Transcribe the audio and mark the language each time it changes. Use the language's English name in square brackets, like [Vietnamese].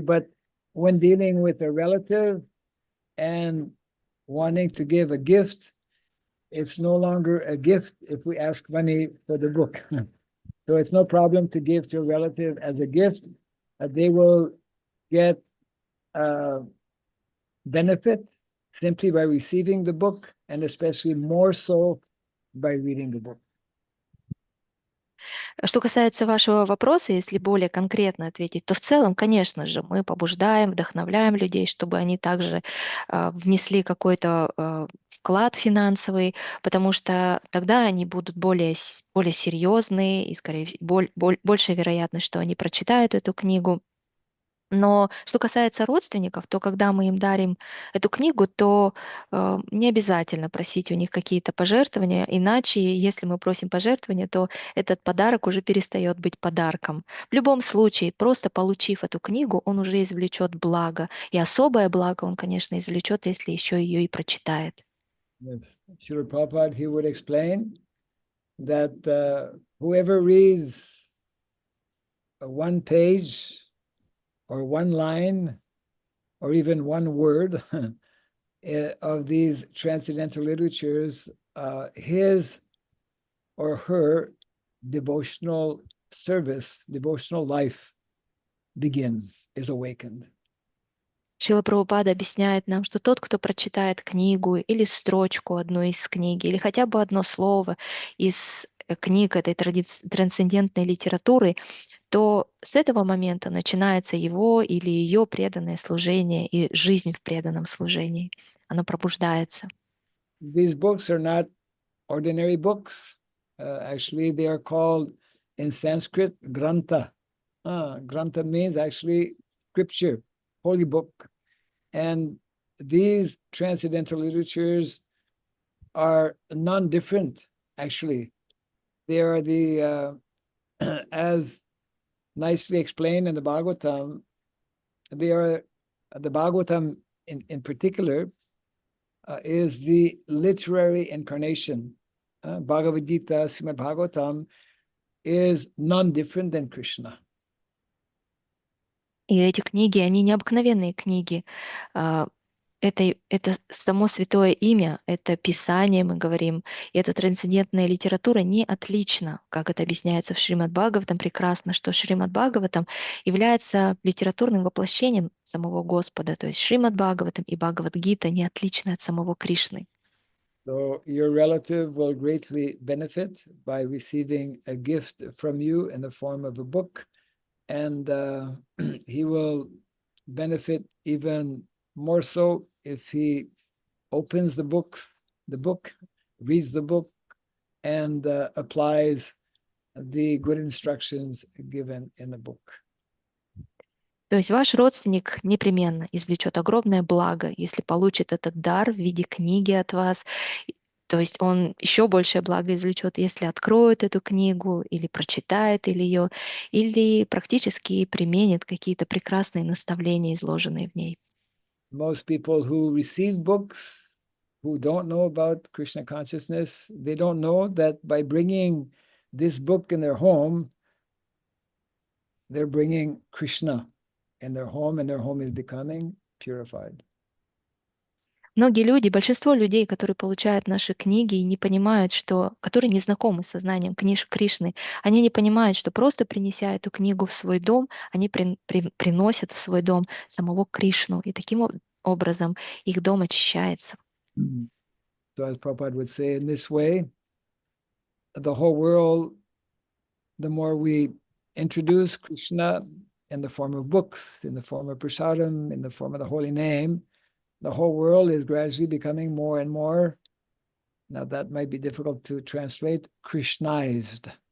[English] But when dealing with a relative and wanting to give a gift, it's no longer a gift if we ask money for the book. So it's no problem to give to a relative as a gift. They will get benefit simply by receiving the book, and especially more so by reading the book. [Russian] Что касается вашего вопроса, если более конкретно ответить, то в целом, конечно же, мы побуждаем, вдохновляем людей, чтобы они также внесли какой-то вклад финансовый, потому что тогда они будут более серьезные и, скорее всего, большая вероятность, что они прочитают эту книгу. Но что касается родственников, то когда мы им дарим эту книгу, то не обязательно просить у них какие-то пожертвования, иначе, если мы просим пожертвования, то этот подарок уже перестает быть подарком. В любом случае, просто получив эту книгу, он уже извлечет благо. И особое благо он, конечно, извлечет, если еще ее и прочитает. [English] Yes. Srila Prabhupada, he would explain that whoever reads one page or one line or even one word of these transcendental literatures, his or her devotional service, devotional life begins, is awakened. [Russian] Шрила Прабхупада объясняет нам, что тот, кто прочитает книгу или строчку одной из книги, или хотя бы одно слово из книг этой трансцендентной литературы, то с этого момента начинается его или ее преданное служение и жизнь в преданном служении. Оно пробуждается. [English] These books are not ordinary books. Actually, they are called in Sanskrit grantha. Grantha means actually scripture, holy book. And these transcendental literatures are non-different, actually. They are the, as nicely explained in the Bhagavatam, they are, the Bhagavatam in particular is the literary incarnation. Bhagavad Gita, Srimad Bhagavatam is non-different than Krishna. [Russian] И эти книги, они необыкновенные книги. Это само святое имя, это Писание, мы говорим, и эта трансцендентная литература не отлична, как это объясняется в Шримад Бхагаватам прекрасно, что Шримад Бхагаватам является литературным воплощением самого Господа, то есть Шримад Бхагаватам и Бхагавад Гита не отличны от самого Кришны. [English] So your relative will greatly benefit by receiving a gift from you in the form of a book, and he will benefit even more so if he opens the book, reads the book, and applies the good instructions given in the book. [Russian] То есть ваш родственник непременно извлечет огромное благо, если получит этот дар в виде книги от вас. То есть он еще большее благо извлечет, если откроет эту книгу, или прочитает ее, или практически применит какие-то прекрасные наставления, изложенные в ней. [English] Most people who receive books, who don't know about Krishna consciousness, they don't know that by bringing this book in their home, they're bringing Krishna in their home, and their home is becoming purified. [Russian] Многие люди, большинство людей, которые получают наши книги, не понимают, которые не знакомы с сознанием Кришны, они не понимают, что просто принеся эту книгу в свой дом, они приносят в свой дом самого Кришну, и таким образом их дом очищается. [English] So as Prabhupada would say, in this way, the whole world, the more we introduce Krishna in the form of books, in the form of prasadam, in the form of the holy name, the whole world is gradually becoming more and more, now that might be difficult to translate, Krishnized.